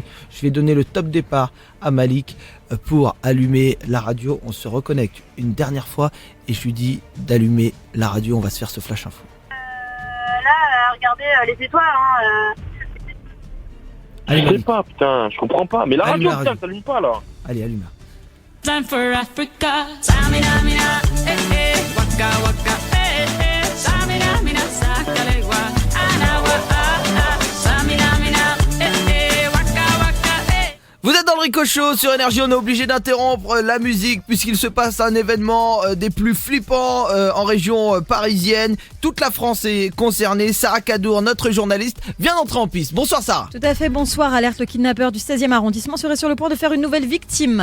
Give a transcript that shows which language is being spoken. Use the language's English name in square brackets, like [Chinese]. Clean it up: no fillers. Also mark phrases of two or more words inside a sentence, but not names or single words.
[French] Je vais donner le top départ à Malik pour allumer la radio. On se reconnecte une dernière fois et je lui dis d'allumer la radio. On va se faire ce flash info. Là, regardez les étoiles, hein. Allez Je sais Malik, pas, putain, je comprends pas. Mais la Allume radio, la putain, radio. ça allume pas, là. allez allume-la. [English] Time for Africa. Samina, mina, waka, waka, samina, mina, sakalegua, anawa, samina, mina, waka, waka, [French] Vous êtes dans le Rico Show sur Énergie, on est obligé d'interrompre la musique puisqu'il se passe un événement des plus flippants en région parisienne. Toute la France est concernée. Sarah Cadour, notre journaliste, vient d'entrer en piste. Bonsoir Sarah. Tout à fait, bonsoir. Alerte, le kidnappeur du 16e arrondissement serait sur le point de faire une nouvelle victime.